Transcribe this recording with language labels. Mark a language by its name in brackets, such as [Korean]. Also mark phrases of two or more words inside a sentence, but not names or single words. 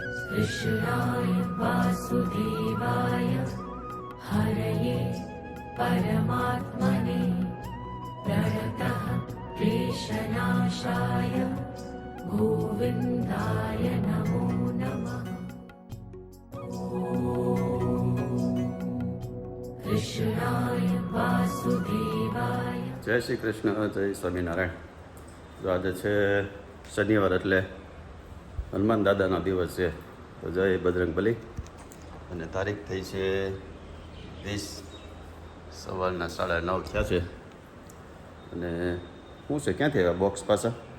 [Sanskrit] कृष्णाय वासुदेवाय हरये परमात्मने प्रणतः क्लेशनाशाय गोविन्दाय नमो नमः। कृष्णाय वासुदेवाय। [Gujarati] જય શ્રી કૃષ્ણ, જય સ્વામિનારાયણ. જો આજે છે શનિવાર એટલે હનુમાન દાદાનો દિવસ છે. તો જય બજરંગબલી. અને તારીખ થઈ છે 20 સવારના 9:30 થયા છે. અને શું છે, ક્યાંથી આવ્યા બોક્સ પાછા?